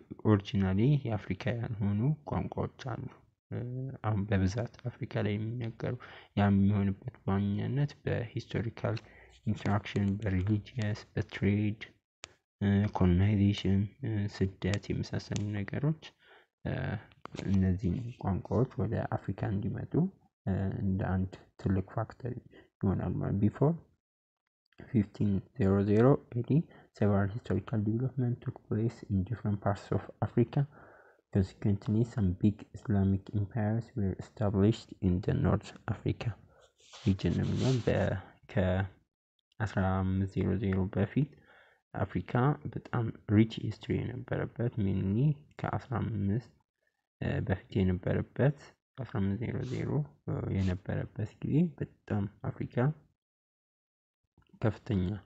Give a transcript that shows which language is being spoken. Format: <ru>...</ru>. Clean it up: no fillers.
<am>ኦሪጂናሊ የአፍሪካ ያልሆኑ ቋንቋዎች አሉ። አሁን በብዛት አፍሪካ ላይ የሚነገሩ ያ የሚሆንበት በዋናነት በሂስቶሪካል ኢንተራክሽን፣ በሪሊጂየስ፣ በትሬድ ኮሎናይዜሽን፣ ስደት የመሳሰሉ ነገሮች እነዚህ ቋንቋዎች ወደ አፍሪካ እንዲመጡ እንደ አንድ ትልቅ ፋክተር ይሆናል።</am> <en>Before 1500 AD, several historical developments took place in different parts of Africa. Consequently, some big Islamic empires were established in the North Africa region.</en> <am>ከ1500 በፊት አፍሪካ በጣም ሪች ሂስትሪ የነበረበት ሜንሊ ከ15 በፊት የነበረበት 1500 የነበረበት ጊዜ በጣም አፍሪካ ከፍተኛ</am>